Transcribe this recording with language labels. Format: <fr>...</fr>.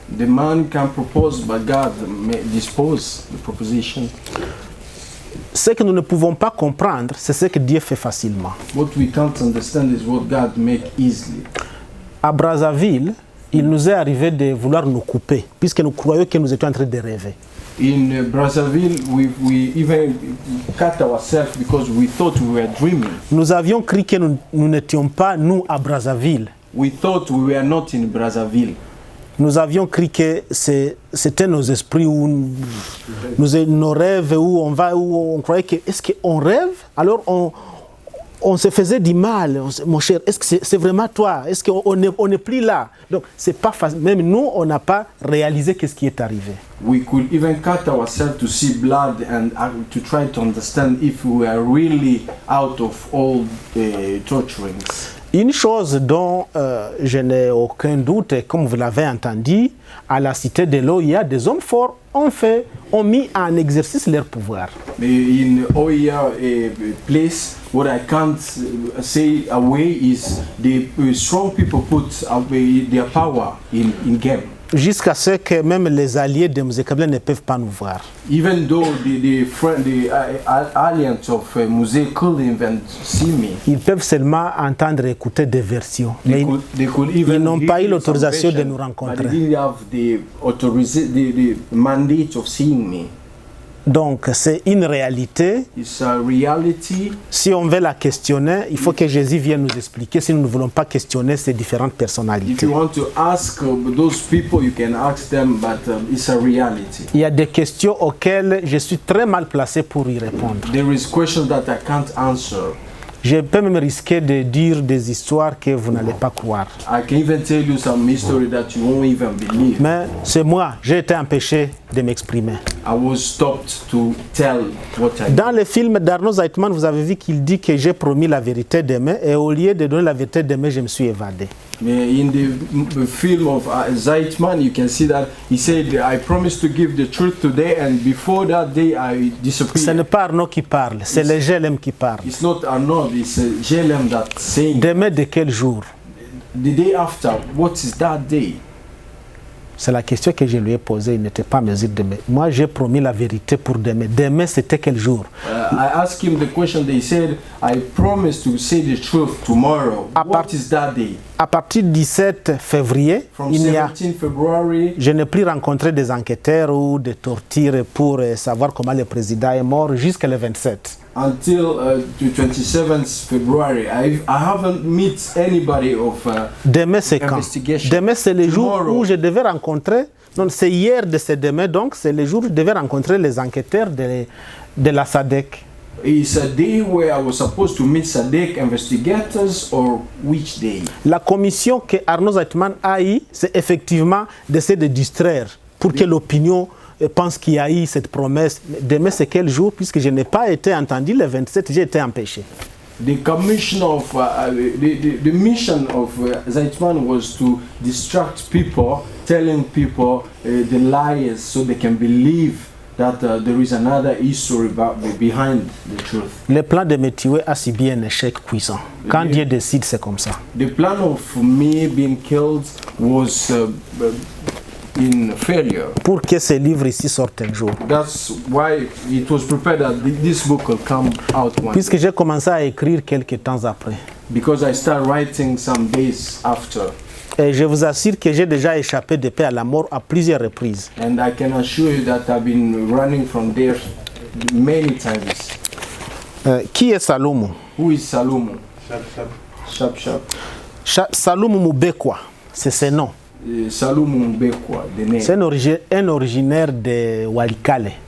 <en>The man can propose, but God may dispose the proposition.</en> <fr>Ce que nous ne pouvons pas comprendre, c'est ce que Dieu fait facilement.</fr> <en>What we can't understand is what God make easily.</en> <fr>À Brazzaville, il nous est arrivé de vouloir nous couper, puisque nous croyons que nous étions en train de rêver.</fr> <en>In Brazzaville, we even cut ourselves because we thought we were dreaming.</en> <fr>Nous avions cru que nous n'étions pas, nous, à Brazzaville.</fr> <en>We thought we were not in Brazzaville.</en> <fr>Nous avions cru que c'était nos esprits, nos rêves, où on croyait que, est-ce qu'on rêve? Alors on se faisait du mal, mon cher, est-ce que c'est vraiment toi? Est-ce qu'on n'est plus là? Donc, c'est pas facile. Même nous, on n'a pas réalisé ce qui est arrivé.</fr> <en>We could even cut ourselves to see blood and to try to understand if we were really out of all the torturings.</en> <fr>Une chose dont je n'ai aucun doute, comme vous l'avez entendu, à la cité de l'eau, il y a des hommes forts ont mis en exercice leur pouvoir.</fr> <en>In Oya place, what I can't say away is the strong people put away their power in game.</en> <fr>Jusqu'à ce que même les alliés de Mzee Kabila ne peuvent pas nous voir.</fr> <en>Even though the alliance of Mzee couldn't even see me.</en> <fr>Ils peuvent seulement entendre et écouter des versions. Mais ils n'ont pas eu l'autorisation de nous rencontrer.</fr> <en>But they didn't have the mandate of seeing me.</en> <fr>Donc c'est une réalité.</fr> <en>It's a reality.</en> <fr>Si on veut la questionner, il faut que Jésus vienne nous expliquer si nous ne voulons pas questionner ces différentes personnalités.</fr> <en>If you want to ask those people, you can ask them, but it's a reality.</en> <fr>Il y a des questions auxquelles je suis très mal placé pour y répondre.</fr> <en>There is questions that I can't answer.</en> <fr>Je peux même risquer de dire des histoires que vous n'allez pas croire.</fr> <en>I can even tell you some history that you won't even believe.</en> <fr>Mais c'est moi, j'ai été empêché de m'exprimer.</fr> <en>I was stopped to tell what I</en> <fr>Dans le film d'Arnaud Zeitman, vous avez vu qu'il dit que j'ai promis la vérité demain et au lieu de donner la vérité demain, je me suis évadé.</fr> <en>In the film of Zeitman, you can see that he said, I promised to give the truth today, and before that day I disappeared.</en> <fr>Ce n'est pas Arnaud qui parle, c'est le GLM qui parle.</fr> <en>It's not Arnaud, it's GLM that's saying.</en> <fr>Demain de quel jour?</fr> <en>The day after, what is that day?</en> <fr>C'est la question que je lui ai posée, il n'était pas en mesure de me... Moi, j'ai promis la vérité pour demain. Demain, c'était quel jour?</fr> <en>I asked him the question, they said, I promised to say the truth tomorrow. What is that day?</en> <fr>À partir du 17 février,</fr> <en>From 17 February,</en> <fr>je n'ai plus rencontré des enquêteurs ou des tortures pour savoir comment le président est mort jusqu'à le 27.</fr> <en>until the 27th February, I haven't met anybody of</en> <fr>Demain, c'est quand?</fr> <en>investigation.</en> <fr>Demain, c'est le jour</fr> <en>Tomorrow.</en> <fr>où je devais rencontrer, non, c'est hier de ce demain, donc c'est le jour où je devais rencontrer les enquêteurs de la SADC.</fr> <en>It's a day where I was supposed to meet SADC investigators, or which day?</en> <fr>La commission que Arnaud Zeitman a eue, c'est effectivement d'essayer de distraire pour que l'opinion pense qu'il y a eu cette promesse. Demain, c'est quel jour? Puisque je n'ai pas été entendu, le 27, j'ai été empêché.</fr> <en>The commission of the mission of Zeitman was to distract people, telling people the lies so they can believe that there is another history behind the truth.</en> <fr>Le plan de me tuer a subi un échec cuisant. Quand Dieu décide, c'est comme ça.</fr> <en>The plan of me being killed was in failure.</en> <fr>Pour que ce livre ici sorte un jour.</fr> <en>That's why it was prepared that this book will come out one</en> <fr>Puisque</fr> <en>day.</en> <fr>j'ai commencé à écrire quelques temps après.</fr> <en>Because I started writing some days after.</en> <fr>Et je vous assure que j'ai déjà échappé de paix à la mort à plusieurs reprises.</fr> <en>And I can assure you that I've been running from there many times.</en> <fr>Qui est Salomo?</fr> <en>Who is Salomo? Shap.</en> <fr>Salomo Mubekwa, c'est son nom.</fr> <en>Salomo Mbekwa, the name.</en> <fr>C'est un originaire de Walikale.</fr>